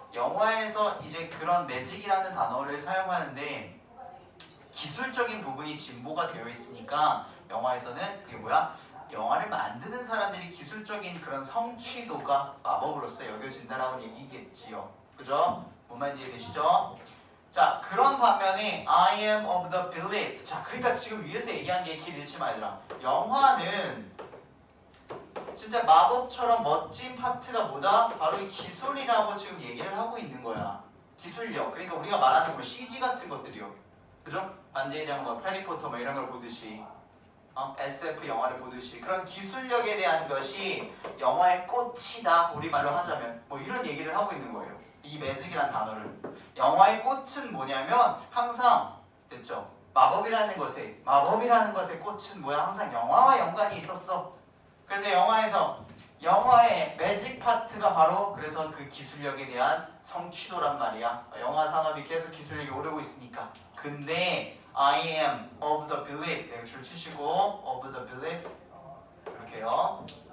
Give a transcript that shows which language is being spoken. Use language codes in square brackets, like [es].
[ko] 영화에서 이제 그런 매직이라는 단어를 사용하는데 기술적인 부분이 진보가 되어 있으니까 영화에서는 그게 뭐야? 영화를 만드는 사람들이 기술적인 그런 성취도가 마법으로서 여겨진다라는 얘기겠지요. 그죠? 뭔 말인지 이해되시죠? 자, 그런 반면에 [en] I am of the belief. [ko] 자, 그러니까 지금 위에서 얘기한 게 길 잃지 말라. 영화는 진짜 마법처럼 멋진 파트가 뭐다? 바로 이 기술이라고 지금 얘기를 하고 있는 거야. 기술력. 그러니까 우리가 말하는 뭐 CG 같은 것들이요. 그죠? 반지의 장막, 해리포터 뭐 이런 걸 보듯이 SF 영화를 보듯이 그런 기술력에 대한 것이 영화의 꽃이다. 우리말로 하자면 뭐 이런 얘기를 하고 있는 거예요. 이 매직이라는 단어를. 영화의 꽃은 뭐냐면 항상 됐죠. 마법이라는 것의 꽃은 뭐야? 항상 영화와 연관이 있었어. 그래서 영화의 매직 파트가 바로 그래서 그 기술력에 대한 성취도란 말이야. 영화 산업이 계속 기술력이 오르고 있으니까. 근데 [en] I am of the belief. [ko] 네, 줄 치시고 [en] of the belief [ko] 이렇게요.